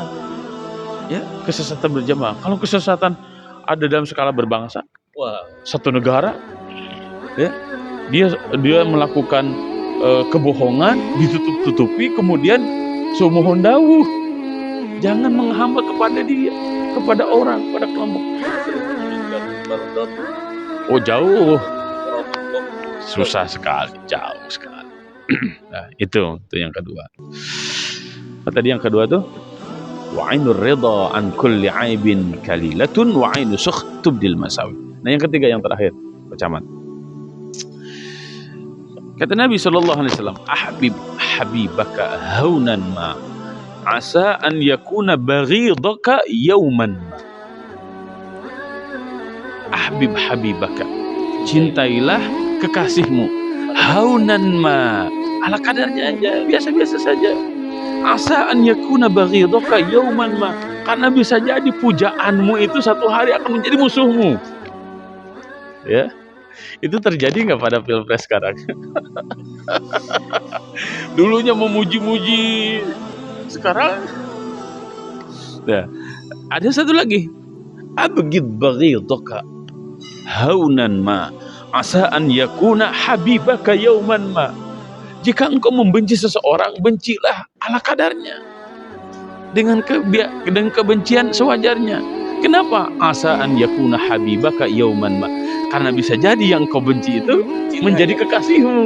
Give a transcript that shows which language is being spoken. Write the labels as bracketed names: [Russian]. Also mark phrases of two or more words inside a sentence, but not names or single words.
[Indonesian] Ya, kesesatan berjamaah. Kalau kesesatan ada dalam skala berbangsa, satu negara, ya, dia melakukan kebohongan, ditutup-tutupi, kemudian sumohon dawuh, jangan menghambat kepada dia, kepada orang, pada kelompok. Oh, jauh, susah sekali, jauh sekali. Nah, itu yang kedua. Tadi yang kedua tuh, [Arabic] وعين الرضا عن كل عيب كليلة وعين السخط تبدي المساوي. [Indonesian] Nah, yang ketiga, yang terakhir, Camat. Kata Nabi SAW, [Arabic] أحبب حبيبك هونا ما عسى أن يكون بغيضك يوما ما. أحبب حبيبك, [Indonesian] cintailah kekasihmu, [Arabic] هونا ما, [Indonesian] ala kadarnya aja, biasa-biasa saja. [Arabic] عسى أن يكون بغيضك يوما ما, [Indonesian] karena bisa jadi pujaanmu itu satu hari akan menjadi musuhmu. Ya, itu terjadi nggak pada pilpres sekarang? Dulunya memuji-muji, sekarang ya. Ada satu lagi, [Arabic] أبغض بغيضك هونا ما عسى أن يكون حبيبك يوما ما. [Indonesian] Jika engkau membenci seseorang, bencilah ala kadarnya, dengan kebencian sewajarnya. Kenapa? [Arabic] عسى أن يكون حبيبك يوما ما, [Indonesian] karena bisa jadi yang kau benci itu menjadi kekasihmu.